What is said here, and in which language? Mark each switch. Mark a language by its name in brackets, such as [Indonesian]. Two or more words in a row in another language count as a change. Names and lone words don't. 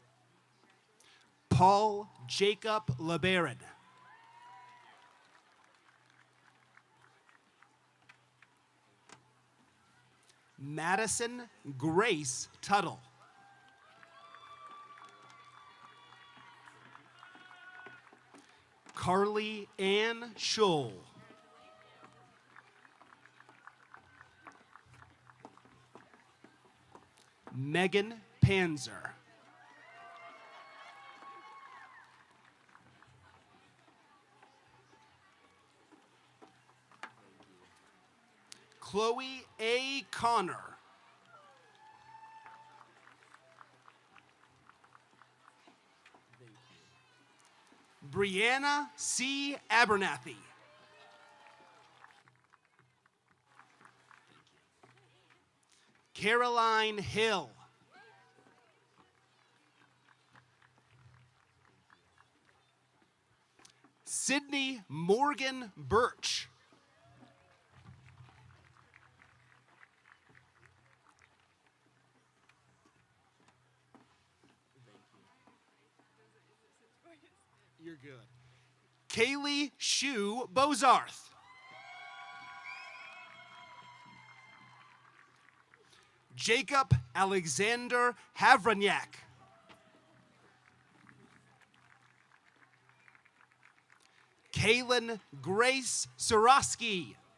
[English] Paul Jacob LeBaron. Madison Grace Tuttle. Carly Ann Scholl. Megan Panzer. Chloe A. Connor. Brianna C. Abernathy. Caroline Hill. Sydney Morgan Birch. You're good. Kaylee Shue Bozarth. Jacob Alexander Havraniak. Kaylin Grace Sorosky.